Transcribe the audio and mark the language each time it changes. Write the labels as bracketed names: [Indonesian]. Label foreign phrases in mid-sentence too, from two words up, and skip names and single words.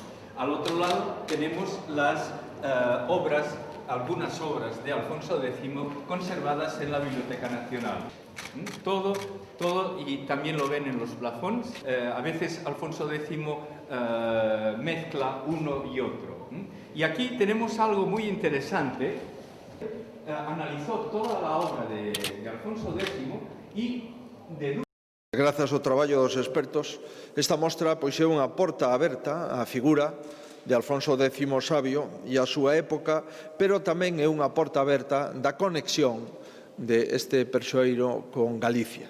[Spanish] Al otro lado tenemos las obras, algunas obras de Alfonso X conservadas en la Biblioteca Nacional. Todo, y también lo ven en los plafones. A veces Alfonso X mezcla uno y otro. Y aquí tenemos algo muy interesante. [Galician] Analizó toda a obra de Alfonso X e deduce... Grazas ao traballo dos expertos, esta mostra pois é unha porta aberta á figura de Alfonso X Sabio e a súa época, pero tamén é unha porta aberta da conexión deste persoeiro con Galicia.